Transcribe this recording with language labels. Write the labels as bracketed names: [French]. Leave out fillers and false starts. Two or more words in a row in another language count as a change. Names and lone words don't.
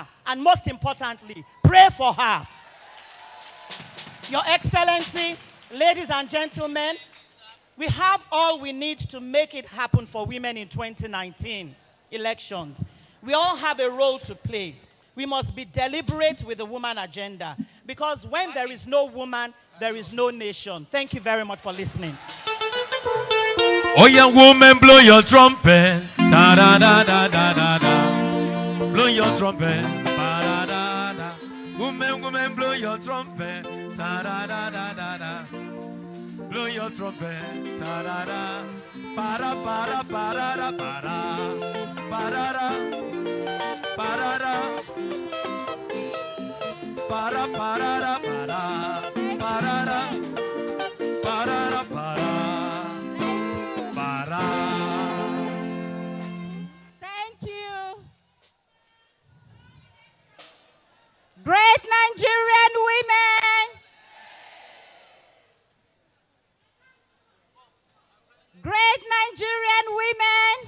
[English] And most importantly, pray for her. Your Excellency, ladies and gentlemen, we have all we need to make it happen for women in 2019 elections. We all have a role to play. We must be deliberate with the woman agenda because when there is no woman, there is no nation. Thank you very much for listening. Oh, young woman, blow your trumpet. Ta-da-da-da-da-da-da. Blow your trumpet. Ba-da-da-da. Woman, blow your trumpet. Ta-da-da-da-da-da. Blow your trumpet. Ta-da-da. Para-para-para-para-para. Para-ra. Para-ra. Para-para-ra-para. Para-ra. Para-ra-para. Para. Thank you. Great Nigerian women. Great Nigerian women.